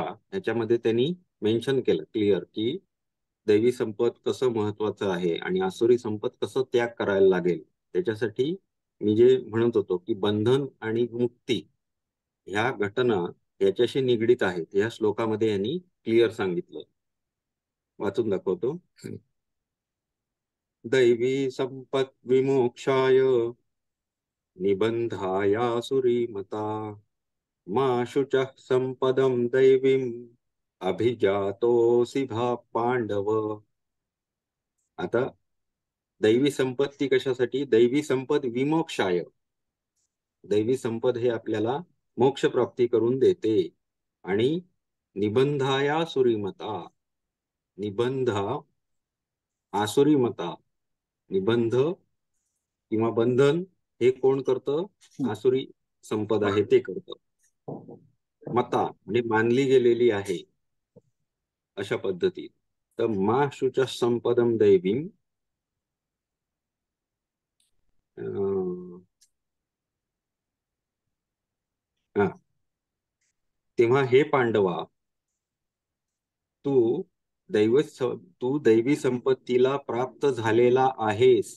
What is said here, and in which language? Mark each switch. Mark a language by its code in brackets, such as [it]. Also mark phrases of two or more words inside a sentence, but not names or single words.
[mr] ह्याच्यामध्ये त्यांनी मेन्शन केलं क्लिअर की दैवी संपत कसं महत्वाचं आहे आणि आसुरी संपत कसं त्याग करायला लागेल. त्याच्यासाठी मी जे म्हणत होतो की बंधन आणि मुक्ती ह्या घटना याच्याशी निगडीत आहेत. ह्या श्लोकामध्ये यांनी क्लिअर सांगितलं. वाचून दाखवतो. [sa] दैवी संपत विमोक्षाय निबंधायासुरीमता मा शुचः संपदं दैवीम् अभिजातोऽसि भा पांडव. [mr] आता दैवी संपत्ती कशासाठी? [sa] दैवी संपद विमोक्षाय. [mr] दैवी संपद हे आपल्याला मोक्ष प्राप्ती करून देते. आणि [sa] निबंधाया सुरीमता, निबंध आसुरीमता, [mr] निबंध किंवा बंधन हे कोण करतं? आसुरी संपद आहे ते करतं. मता म्हणजे मानली गेलेली आहे अशा पद्धतीत. [sa] तर मा शुच संपदम दैवीम, [mr] तेव्हा हे पांडवा, तू तू दैवी संपत्तीला प्राप्त झालेला आहेस.